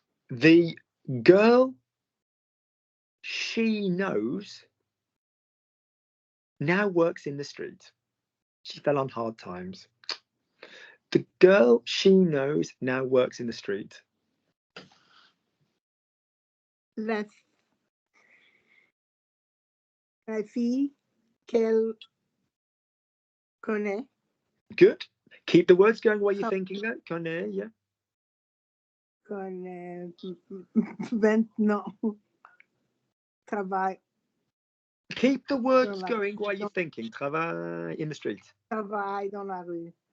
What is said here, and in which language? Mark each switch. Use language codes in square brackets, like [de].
[en] The girl she knows now works in the street. She fell on hard times. The girl she knows now works in the street. [fr] La fille qu'elle connaît. [en] Good. Keep the words going while you're thinking that. [fr] Connaît, yeah. Connaît. Maintenant. Travail. [en] Keep the words going while you're thinking. Travail in the street. [fr] Travail dans la rue.